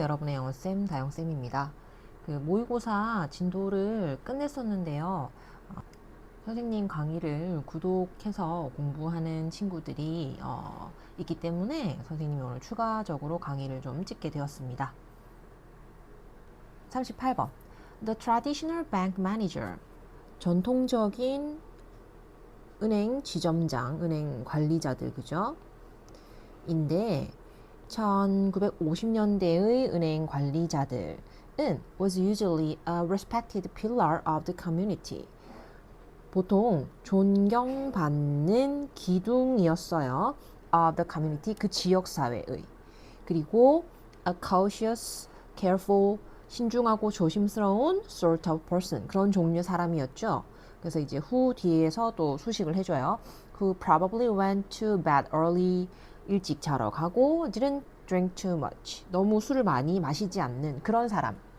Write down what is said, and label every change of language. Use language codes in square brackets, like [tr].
[ko] 여러분의 영어쌤 다영쌤입니다. 모의고사 진도를 끝냈었는데요. 선생님 강의를 구독해서 공부하는 친구들이 있기 때문에 선생님이 오늘 추가적으로 강의를 좀 찍게 되었습니다. 38번. [en] The traditional bank manager. [ko] 전통적인 은행 지점장, 은행 관리자들, 그죠? 인데 1950년대의 은행 관리자들은 [en] was usually a respected pillar of the community. [ko] 보통 존경받는 기둥이었어요. [en] of the community, [ko] 그 지역 사회의. 그리고 [en] a cautious, careful, [ko] 신중하고 조심스러운 [en] sort of person, [ko] 그런 종류의 사람이었죠. 그래서 이제 who 뒤에서 또 수식을 해줘요. [en] Who probably went to bed early, [ko] 일찍 자러 가고 [en] didn't drink too much, [ko] 너무 술을 많이 마시지 않는 그런 사람.